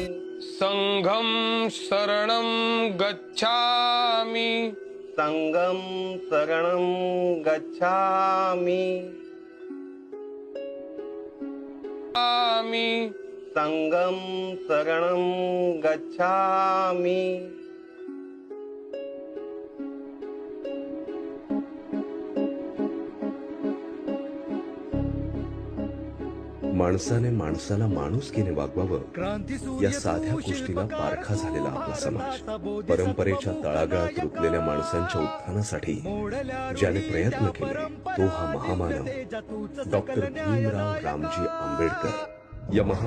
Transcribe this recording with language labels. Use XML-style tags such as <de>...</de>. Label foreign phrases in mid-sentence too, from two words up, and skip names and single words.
<pi>संघं शरणं गच्छामि संगम शरणं गच्छामि संगम शरणं गच्छामि</pi> <mr>माणसाने माणसाला माणुसकीने वागवावं या साध्या गोष्टीला पारखा झालेला आपला समाज परंपरेच्या तळागाळात रुतलेल्या माणसांच्या उत्थानासाठी ज्याने प्रयत्न केले तो हा महामानव डॉक्टर भीमराव रामजी आंबेडकर या</mr>